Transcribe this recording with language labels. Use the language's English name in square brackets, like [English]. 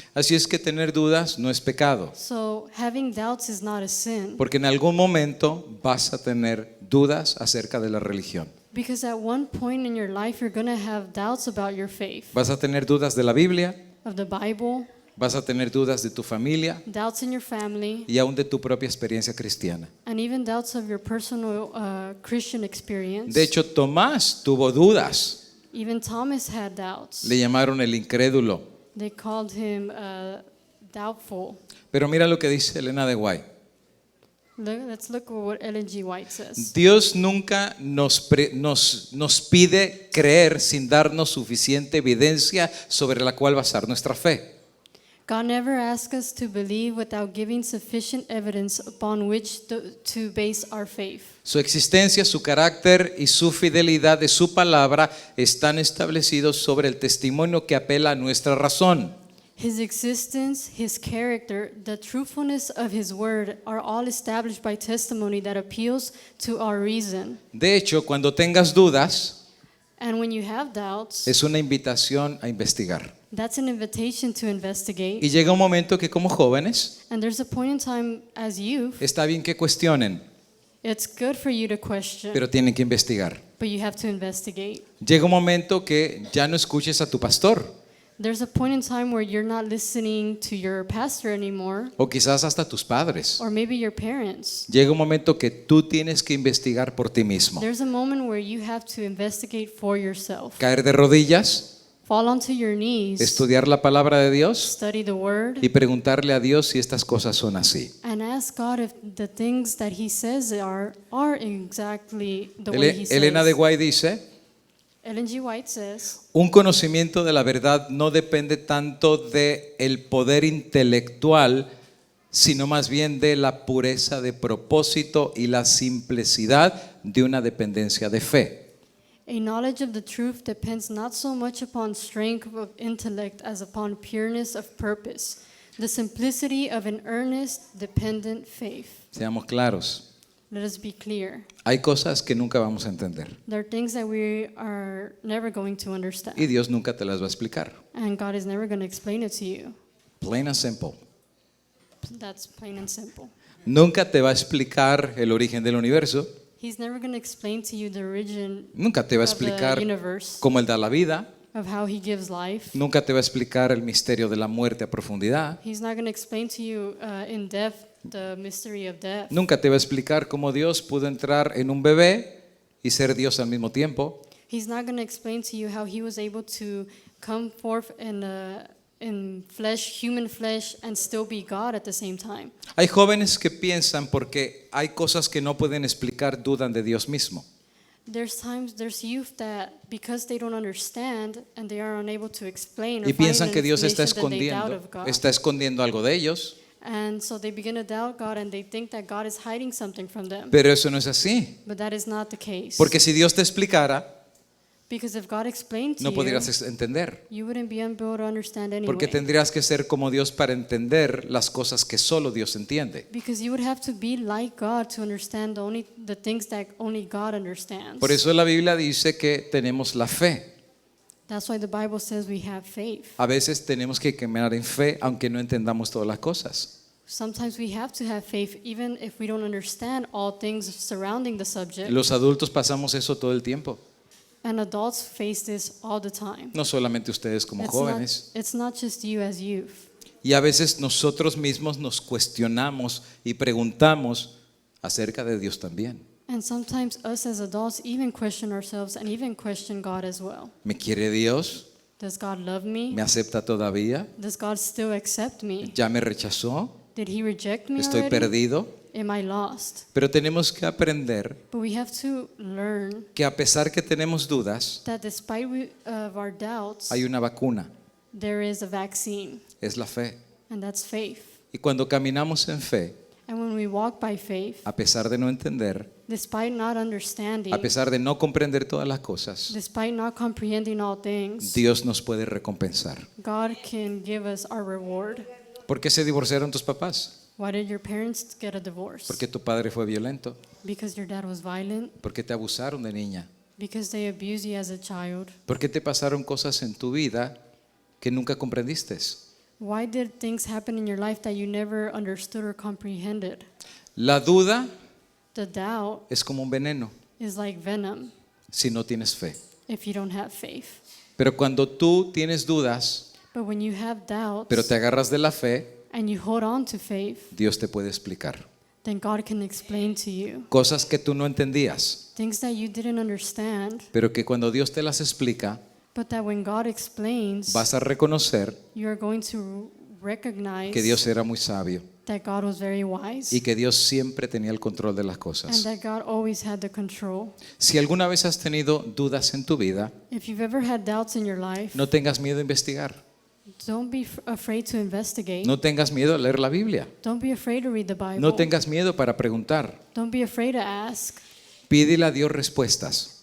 [Spanish] Así es que tener dudas no es pecado, [English] So having doubts is not a sin, [Spanish] porque en algún momento vas a tener dudas acerca de la religión. [English] because at one point in your life, you're going to have doubts about your faith, [Spanish] Vas a tener dudas de la Biblia, [English] of the Bible, [Spanish] vas a tener dudas de tu familia [English] doubts in your family, [Spanish] y aún de tu propia experiencia cristiana. [English] and even doubts of your personal Christian experience. [Spanish] De hecho, Tomás tuvo dudas. [English] Even Thomas had doubts. [Spanish] Le llamaron el incrédulo. [English] They called him doubtful. [Spanish] Pero mira lo que dice Elena de White. [English] Let's look at what Ellen G. White says. [Spanish] Dios nunca nos pide creer sin darnos suficiente evidencia sobre la cual basar nuestra fe. [English] God never asks us to believe without giving sufficient evidence upon which to base our faith. [Spanish] Su existencia, su carácter y su fidelidad de su palabra están establecidos sobre el testimonio que apela a nuestra razón. [English] His existence, his character, the truthfulness of his word are all established by testimony that appeals to our reason. [Spanish] De hecho, cuando tengas dudas, [English] And when you have doubts, [Spanish] es una invitación a investigar. [English] that's an invitation to investigate. [Spanish] Y llega un momento que como jóvenes, [English] And there's a point in time as youth, [Spanish] está bien que cuestionen, [English] it's good for you to question, [Spanish] pero tienen que investigar. [English] but you have to investigate. [Spanish] Llega un momento que ya no escuches a tu pastor, [English] There's a point in time where you're not listening to your pastor anymore, [Spanish] o quizás hasta tus padres. [English] or maybe your parents. [Spanish] Llega un momento que tú tienes que investigar por ti mismo. [English] There's a moment where you have to investigate for yourself. [Spanish] Caer de rodillas, [English] Fall onto your knees, [Spanish] estudiar la palabra de Dios [English] study the word, [Spanish] y preguntarle a Dios si estas cosas son así. [English] and ask God if the things that he says are exactly the way he [Spanish] Elena de [English] says. [Spanish] White dice, [English] Ellen G. White says, [Spanish] un conocimiento de la verdad no depende tanto de el poder intelectual, sino más bien de la pureza de propósito y la simplicidad de una dependencia de fe. [English] a knowledge of the truth depends not so much upon strength of intellect as upon pureness of purpose, the simplicity of an earnest, dependent faith. [Spanish] Seamos claros, [English] Let us be clear. [Spanish] hay cosas que nunca vamos a entender [English] There are things that we are never going to understand, [Spanish] y Dios nunca te las va a explicar. [English] and God is never going to explain it to you. Plain and simple. That's plain and simple. [Spanish] Nunca te va a explicar el origen del universo, [English] He's never going to explain to you the origin [Spanish] nunca te va a [English] of the [Spanish] explicar [English] universe, [Spanish] cómo Él da la vida, [English] of how he gives life. [Spanish] nunca te va a explicar el misterio de la muerte a profundidad, [English] He's not going to explain to you in depth the mystery of death. [Spanish] nunca te va a explicar cómo Dios pudo entrar en un bebé y ser Dios al mismo tiempo. [English] He's not going to explain to you how he was able to come forth in flesh, human flesh, and still be God at the same time. [Spanish] Hay jóvenes que piensan porque hay cosas que no pueden explicar, dudan de Dios mismo. [English] There's youth that because they don't understand and they are unable to explain or [Spanish] Y [English] find [Spanish] piensan [English] an [Spanish] que Dios está [English] explanation, then they doubt [Spanish] escondiendo, [English] of God. [Spanish] está escondiendo algo de ellos, [English] And so they begin to doubt God and they think that God is hiding something from them. [Spanish] pero eso no es así. [English] But that is not the case. [Spanish] Porque si Dios te explicara, [English] Because if God explained to [Spanish] no [English] you, [Spanish] podrías entender. [English] you wouldn't be able to understand anyway. [Spanish] Porque tendrías que ser como Dios para entender las cosas que solo Dios entiende. [English] Because you would have to be like God to understand the things that only God understands. [Spanish] Por eso la Biblia dice que tenemos la fe. [English] That's why the Bible says we have faith. [Spanish] A veces tenemos que caminar en fe aunque no entendamos todas las cosas. [English] Sometimes we have to have faith even if we don't understand all things surrounding the subject. [Spanish] Los adultos pasamos eso todo el tiempo. [English] And adults face this all the time. [Spanish] No solamente ustedes como jóvenes. [English] It's not just you as youth. [Spanish] Y a veces nosotros mismos nos cuestionamos y preguntamos acerca de Dios también. [English] And sometimes us as adults even question ourselves and even question God as well. [Spanish] ¿Me quiere Dios? [English] Does God love me? [Spanish] ¿Me acepta todavía? [English] Does God still accept me? [Spanish] ¿Ya me rechazó? [English] Did he reject me [Spanish] ¿Estoy [English] already? [Spanish] perdido? [English] Am I lost? [Spanish] Pero tenemos que aprender [English] But we have to learn [Spanish] que a pesar que tenemos dudas, [English] that despite of our doubts, [Spanish] hay una vacuna, [English] there is a vaccine, [Spanish] es la fe. [English] and that's faith. [Spanish] Y cuando caminamos en fe, [English] And when we walk by faith, [Spanish] a pesar de no entender, [English] despite not understanding, [Spanish] a pesar de no comprender todas las cosas, [English] despite not comprehending all things, [Spanish] Dios nos puede recompensar. [English] God can give us our reward. [Spanish] ¿Por qué se divorciaron tus papás? [English] Why did your parents get a divorce? [Spanish] Porque tu padre fue violento, [English] Because your dad was violent? [Spanish] porque te abusaron de niña, [English] Because they abused you as a child? [Spanish] porque te pasaron cosas en tu vida que nunca comprendiste. [English] Why did things happen in your life that you never understood or comprehended? [Spanish] La duda [English] The doubt [Spanish] es como un veneno [English] is like venom [Spanish] si no tienes fe. [English] if you don't have faith. [Spanish] Pero cuando tú tienes dudas, [English] But when you have doubts [Spanish] pero te agarras de la fe, [English] and you hold on to faith, [Spanish] Dios te puede explicar [English] then God can explain to you [Spanish] cosas que tú no entendías, [English] things that you didn't understand, [Spanish] pero que cuando Dios te las explica, [English] but that when God explains, [Spanish] vas a reconocer [English] you're going to recognize [Spanish] que Dios era muy sabio [English] that God was very wise [Spanish] y que Dios siempre tenía el control de las [English] and [Spanish] cosas. [English] that God always had the control. [Spanish] Si alguna vez has tenido dudas en tu vida, [English] If you've ever had doubts in your life, [Spanish] no tengas miedo a investigar, [English] don't be afraid to investigate. [Spanish] no tengas miedo a leer la Biblia, [English] Don't be afraid to read the Bible. [Spanish] no tengas miedo para preguntar. [English] Don't be afraid to ask. [Spanish] Pídele a Dios respuestas,